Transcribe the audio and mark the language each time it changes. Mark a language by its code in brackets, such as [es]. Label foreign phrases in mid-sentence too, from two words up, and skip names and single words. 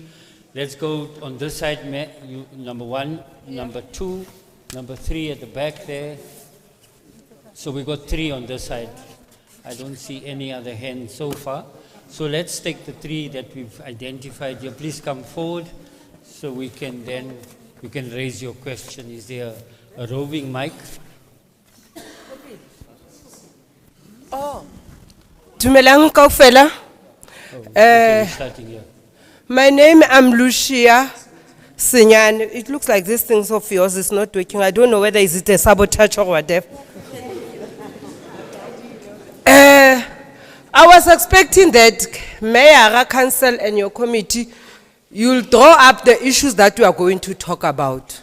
[en] Let's go on this side, Mayor. You, number 1, number 2, number 3 at the back there. So we got 3 on this side. I don't see any other hands so far. So let's take the 3 that we've identified here. Please come forward so we can then, you can raise your question. Is there a roving mic? [st] Oh, Dumelang kaofela. [en] Starting here. My name is Lucia Sinyan. It looks like this thing of yours is not working. I don't know whether is it a sabotage or whatever. I was expecting that Mayor, Council, and your committee, you'll draw up the issues that we are going to talk about.